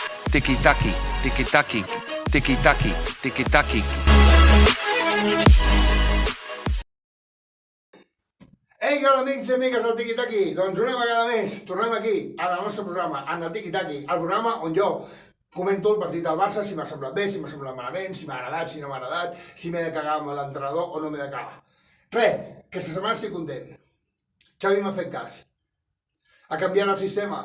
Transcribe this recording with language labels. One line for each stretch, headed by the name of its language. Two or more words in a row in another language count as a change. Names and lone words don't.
Catalan: tiki-taki, tiki-taki, tiki-taki, tiki-taki. Ei, que hola amics i amigues del Tiki-Taki, doncs una vegada més tornem aquí al nostre programa, en el Tiki-Taki, el programa on jo comento el partit del Barça, si m'ha semblat bé, si m'ha semblat malament, si m'ha agradat, si no m'ha agradat, si m'he de cagar amb l'entrenador o no m'he de cagar. Res, aquesta setmana estic content. Xavi m'ha fet cas. Ha canviat el sistema.